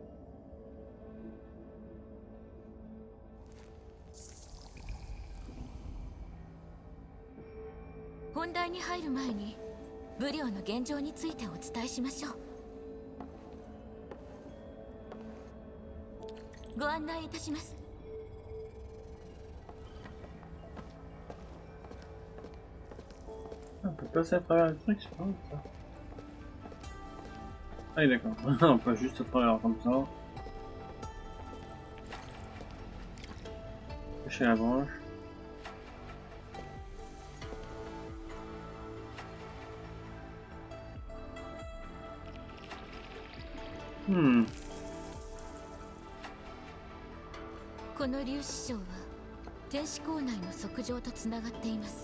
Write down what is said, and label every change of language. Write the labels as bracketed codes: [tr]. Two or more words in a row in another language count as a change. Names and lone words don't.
[ja] 本題に入る前に武領の現状についてお伝えしましょう。ご案内いたします。 [fr] On peut passer à travers le truc, c'est pas ouf, ça. Ah oui, d'accord. On peut juste à travers comme ça. Toucher la branche. Hmm. [ja] この粒子章は天使校内の測定とつながっています。